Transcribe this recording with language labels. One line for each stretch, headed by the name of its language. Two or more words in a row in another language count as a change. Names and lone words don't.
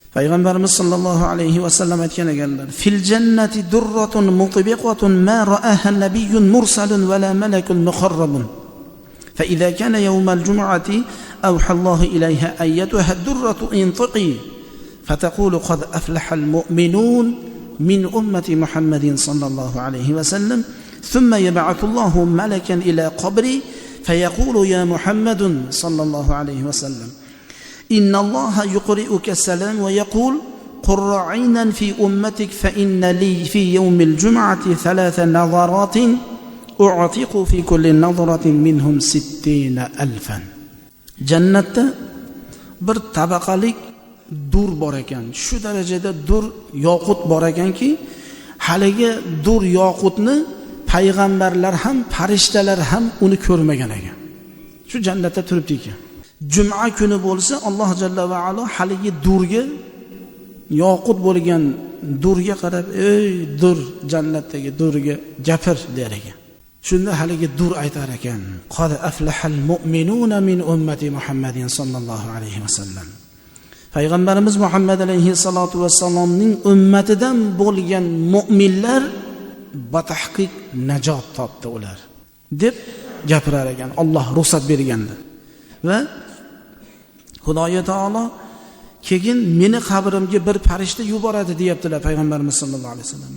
Uzbek: Payg'ambarimiz
Arabic: صلى الله عليه وسلم
Uzbek: aytgan ekanlar:
Arabic: "في الجنة درة مطبقة ما رآها نبي مرسل ولا ملك مقرب. فإذا كان يوم الجمعة أوحى الله إليها أيتها الدرة انطقي فتقول قد أفلح المؤمنون من أمة محمد صلى الله عليه وسلم. ثم يبعث الله ملكا إلى قبري فيقول يا محمد صلى الله عليه وسلم إن الله يقرئك السلام ويقول قر عينا في أمتك فإن لي في يوم الجمعة 3 نظرات أعتق في كل نظرة منهم 60,000."
Uzbek: Jannatda bir tabaqalik dur bor ekan. Shu darajada dur yoqut bor ekanki, haligi dur yoqutni payg'ambarlar ham, farishtalar ham uni ko'rmagan ekan. Shu jannatda turibdi ekan. Juma kuni bo'lsa Alloh
Arabic: جل وعلا
Uzbek: haligi durga, yoqut bo'lgan durga qarab, "Ey dur, jannatdagi durga gapir" der ekan. Shunda haligi dur aytar ekan:
Arabic: "قد أفلح المؤمنون من أمة محمد صلى الله عليه وسلم."
Uzbek: Payg'ambarimiz Muhammad
Arabic: عليه الصلاة والسلام
Uzbek: ummatidan bo'lgan mu'minlar batahqiq najot topdi ular deb gapirar ekan. Alloh ruxsat berganda. Va Xudoyo taolo keyin meni qabrimga bir farishta yuboradi deyaptilar payg'ambarimiz
Arabic: صلى الله عليه وسلم.